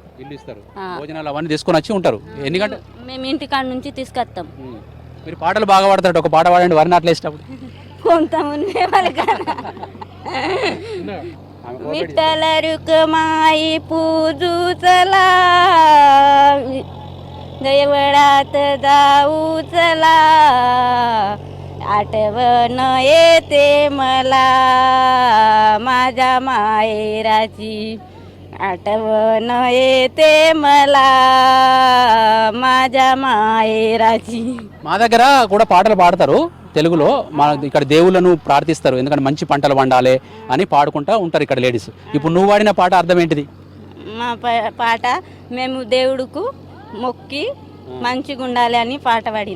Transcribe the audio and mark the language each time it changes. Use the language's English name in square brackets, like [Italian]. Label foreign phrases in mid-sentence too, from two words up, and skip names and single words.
[Telugu] ఇస్తారు, భోజనాలు అవన్నీ తీసుకొని వచ్చి ఉంటారు. ఎన్ని గంటలు? మేము ఇంటికాడ నుంచి తీసుకొస్తాం. మీరు పాటలు బాగా పాడతారు, ఒక పాట పాడండి వరి నాట్లు వేసేటప్పుడు. [Marathi] కొంతమంది मिट्टल रुकमायी पूजूचला गयवडात जाऊ चला, आठवण येते मला माझ्या माहेराची, आठवण येते मला माझ्या माहेराची. [Telugu] మా దగ్గర కూడా పాటలు పాడతారు తెలుగులో. మా ఇక్కడ దేవుళ్ళను ప్రార్థిస్తారు, ఎందుకంటే మంచి పంటలు పండాలి అని పాడుకుంటా ఉంటారు ఇక్కడ లేడీస్. ఇప్పుడు నువ్వు వాడిన పాట అర్థం ఏంటిది? మా పాట మేము దేవుడుకు మొక్కి మంచిగా ఉండాలి అని పాట పాడిన.